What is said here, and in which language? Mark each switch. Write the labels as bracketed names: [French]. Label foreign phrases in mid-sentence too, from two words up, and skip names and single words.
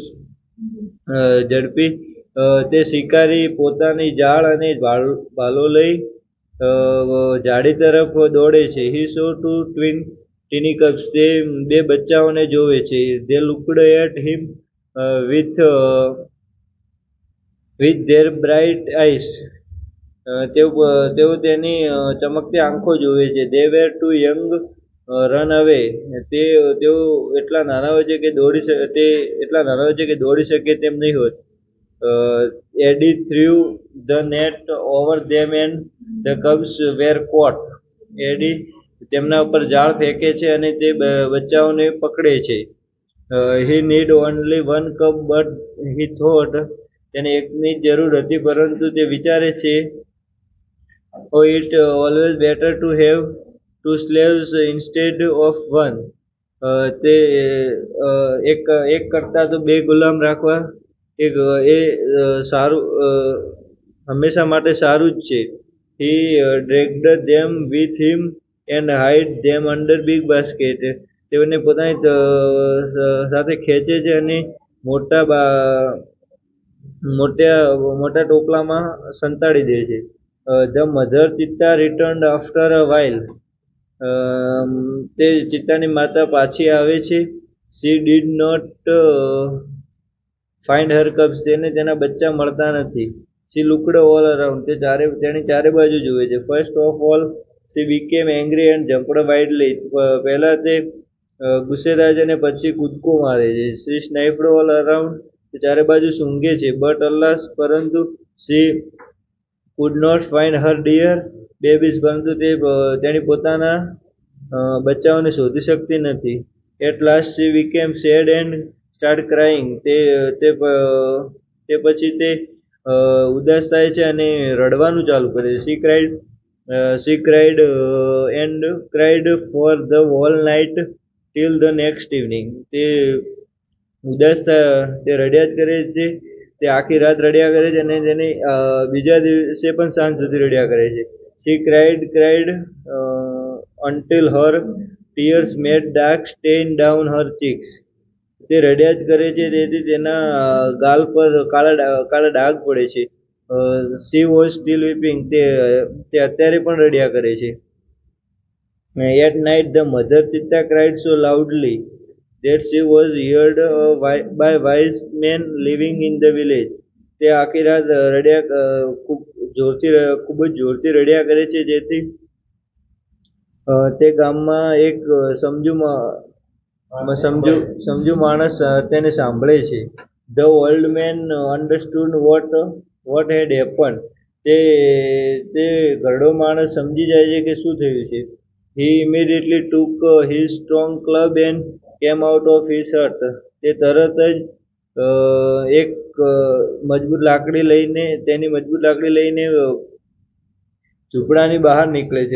[Gujarati] ઝડપી તે શિકારી પોતાની જાળ અને ભાલો લઈ ઝાડી તરફ દોડે છે. [English] He saw two teeny cubs. [Gujarati] તે બે બચ્ચાઓને જોવે છે. [English] They looked at him with their bright eyes. [Gujarati] તેઓ તેની ચમકતી આંખો જોવે છે. [English] They were too young run away. [Gujarati] તેઓ એટલા નાના હોય છે કે દોડી શકે તેમ નહીં હોત. [English] Eddie threw the net over them and the cubs were caught. [Gujarati] એડી તેમના ઉપર જાળ ફેંકે છે અને તે બચ્ચાઓને પકડે છે. [English] He need only one cup, but he thought [Gujarati] તેને એકની જ જરૂર હતી, પરંતુ તે વિચારે છે, [English] oh, it always better to have two slaves instead of one. [Gujarati] તે એક એક કરતા તો બે ગુલામ રાખવા એક એ સારું હંમેશા માટે સારું જ છે. [English] He dragged them with him and hid them under big basket. [Gujarati] તેઓને પોતાની સાથે ખેંચે છે અને મોટા મોટા મોટા ટોપલામાં સંતાડી દે છે. [English] The mother cheetah returned after a while. [Gujarati] તે ચિત્તાની માતા પાછી આવે છે. [English] She did not find her cubs. [Gujarati] તેને તેના બચ્ચા મળતા નથી. [English] She looked all around. [Gujarati] તેણે ચારે બાજુ જુએ છે. [English] First of all, she became angry and jumped wildly. [Gujarati] પહેલા તે ગુસ્સે થાય છે અને પછી કૂદકો મારે છે. [English] She sniffed all around. [Gujarati] તે ચારે બાજુ સૂંઘે છે. [English] But alas, પરંતુ she could not find her dear babies. [Gujarati] પરંતુ તેની પોતાના બચ્ચાઓને શોધી શકતી નથી. [English] At last she became sad and started crying. [Gujarati] તે પછી તે ઉદાસ થાય છે અને રડવાનું ચાલુ કરે છે. [English] She cried and cried for the whole night till the next evening. [Gujarati] તે ઉદાસ તે રડ્યા જ કરે છે. તે આખી રાત રડ્યા કરે છે અને તેને બીજા દિવસે પણ સાંજ સુધી રડ્યા કરે છે. [English] She cried until her tears made dark stain down her cheeks. [Gujarati] તે રડ્યા જ કરે છે, તેથી તેના ગાલ પર કાળા ડાઘ પડે છે. [English] She was still weeping. [Gujarati] તે અત્યારે પણ રડ્યા કરે છે. [English] At night the mother cheetah cried so loudly that she was heard by wise men living in the village. [Gujarati] તે આખી રાત રડ્યા ખૂબ જ જોરથી રડ્યા કરે છે, જેથી તે ગામમાં એક સમજુ માણસ તેને સાંભળે છે. [English] The old man understood what had happened. [Gujarati] તે ઘરડો માણસ સમજી જાય છે કે શું થયું છે. [English] He immediately took his strong club and came out of his hut. [Gujarati] તે તરત જ એક મજબૂત લાકડી લઈને ઝૂંપડાની બહાર નીકળે છે.